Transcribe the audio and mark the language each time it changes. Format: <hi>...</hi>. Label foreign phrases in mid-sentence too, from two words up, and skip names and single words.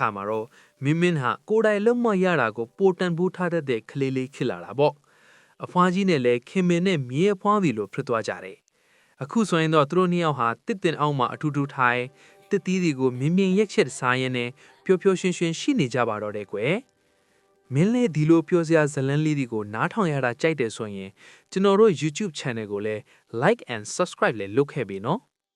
<my>မှာတော့မင်းမင်းဟာကိုယ်တိုင်လုံးမရတာကိုပိုတန်ဖိုးထားတတ်တဲ့ကလေးလေးဖြစ်လာတာပေါ့အဖွားကြီးနဲ့လည်းခင်မင်နဲ့မြေအဖွားစီလိုဖြစ်သွားကြတယ်အခုဆိုရင်တော့သူတို့နှစ်ယောက်ဟာတစ်တင်အောင်မှာအထူးထူးထိုင်တစ်သီးတွေကိုမြင်မြင်ရက်ချက်စားရင်းနဲ့ပျော်ပျော်ရွှင်ရွှင်ရှိနေကြပါတော့တယ်ကွယ်မင်းလည်းဒီလိုပြောစရာဇလန်းလေးတွေကိုနားထောင်ရတာကြိုက်တယ်ဆိုရင်ကျွန်တော်တို့ YouTube channel ကိုလည်း</my> <en>like and subscribe</en> <my>လည်းလုပ်ခဲ့ပြီနော်</my>